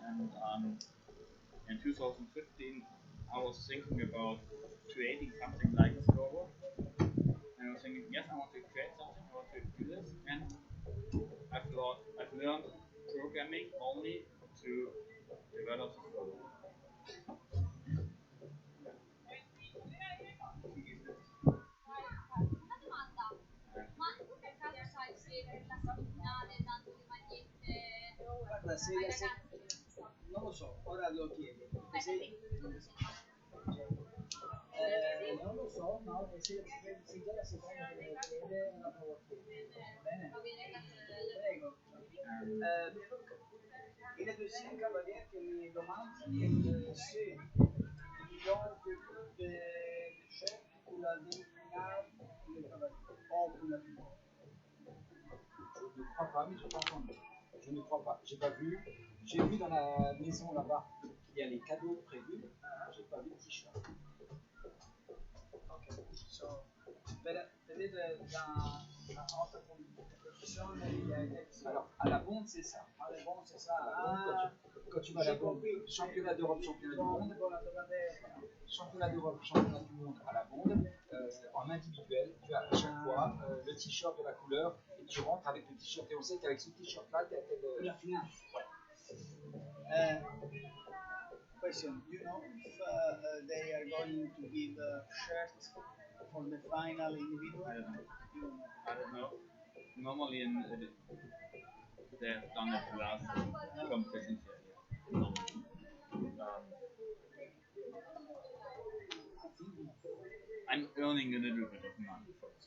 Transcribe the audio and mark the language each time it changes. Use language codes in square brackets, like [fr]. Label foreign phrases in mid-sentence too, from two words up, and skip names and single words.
[en] And in 2015 I was thinking about creating something like a scoreboard. And I was thinking, yes, I want to create something, I want to do this, and I've learned programming only to develop the scoreboard. [it] Guarda, non lo so, ora lo chiedo. Non lo so, no, se già la seconda che lo chiede, la provo a chiedere. Va bene? Prego. [fr] Il y a aussi un cavalier qui me demande si donc des chefs pour la demi-finale le cavalier, ou pour la finale. Je ne crois pas, mais je n'ai pas entendu. Je ne crois pas. J'ai pas vu. J'ai vu dans la maison là-bas qu'il y a les cadeaux prévus. J'ai pas vu de t-shirt. Ok. [it] So, vedete la nostra competizione. [fr] Alors, à la bonde, c'est ça. À la bonde, c'est ça. Quand tu vas à la bonde, championnat d'Europe, championnat du monde. championnat d'Europe, championnat du monde à la bonde, en individuel, tu as à chaque fois le t-shirt de la couleur et tu rentres avec le t-shirt et on sait qu'avec ce t-shirt-là, tu as La finale. Ouais. Question, [en] you know if they are going to give a shirt for the final individual? I don't know. Normally they have done it the last competitions here. I'm earning a little bit of money for this.